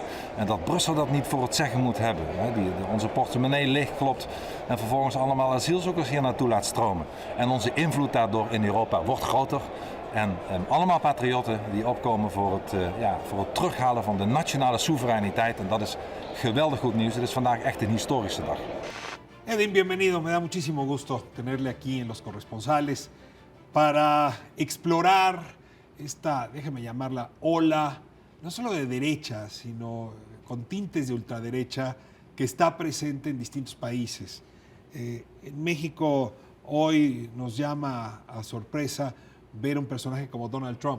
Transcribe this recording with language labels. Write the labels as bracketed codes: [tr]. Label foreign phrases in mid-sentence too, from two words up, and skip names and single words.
[nl] En dat Brussel dat niet voor het zeggen moet hebben. Die onze portemonnee leegklopt en vervolgens allemaal asielzoekers hier naartoe laat stromen. En onze invloed daardoor in Europa wordt groter. En allemaal patriotten die opkomen voor het terughalen van de nationale soevereiniteit. En dat is geweldig goed nieuws. Het is vandaag echt een historische dag. [es] Edwin, bienvenido. Me da muchísimo gusto tenerle aquí en Los Corresponsales para explorar esta, déjeme llamarla, ola, no solo de derecha, sino con tintes de ultraderecha, que está presente en distintos países. En México hoy nos llama a sorpresa ver un personaje como Donald Trump.